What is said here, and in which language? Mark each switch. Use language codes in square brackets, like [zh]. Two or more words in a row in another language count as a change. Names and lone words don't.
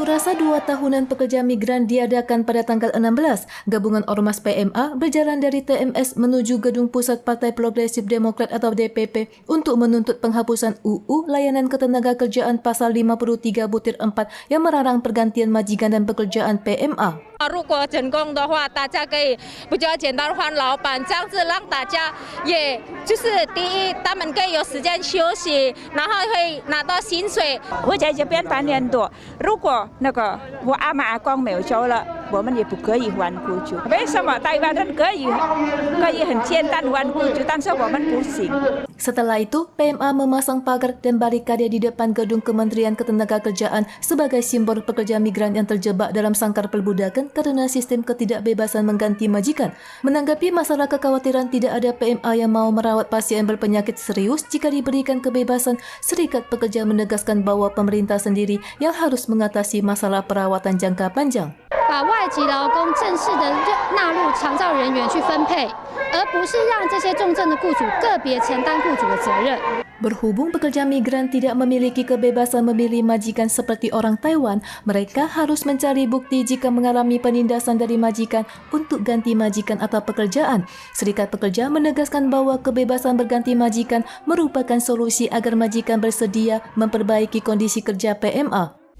[id] Masa 2 tahunan pekerja migran diadakan pada tanggal 16, gabungan Ormas PMA berjalan dari TMS menuju Gedung Pusat Partai Progresif Demokrat atau DPP untuk menuntut penghapusan UU Layanan Ketenagakerjaan Pasal 53/4 yang melarang pergantian majikan dan pekerjaan PMA. [zh] 如果成功的话，大家可以比较简单换老板，这样子让大家也就是第一，他们可以有时间休息，然后会拿到薪水。我在这边8年多，如果我阿妈阿公没有走了，我们也不可以还雇主。为什么台湾人可以很简单还雇主，但是我们不行？ [id] Setelah itu, PMA memasang pagar dan barikade di depan gedung Kementerian Ketenagakerjaan sebagai simbol pekerja migran yang terjebak dalam sangkar perbudakan karena sistem ketidakbebasan mengganti majikan. Menanggapi masalah kekhawatiran tidak ada PMA yang mau merawat pasien berpenyakit serius jika diberikan kebebasan, Serikat Pekerja menegaskan bahwa pemerintah sendiri yang harus mengatasi masalah perawatan jangka panjang. [zh] 把外籍劳工正式的纳入长照人员去分配，而不是让这些重症的雇主个别承担雇主的责任。 [id] Berhubung pekerja migran tidak memiliki kebebasan memilih majikan seperti orang Taiwan, mereka harus mencari bukti jika mengalami penindasan dari majikan untuk ganti majikan atau pekerjaan. Serikat Pekerja menegaskan bahwa kebebasan berganti majikan merupakan solusi agar majikan bersedia memperbaiki kondisi kerja PMA.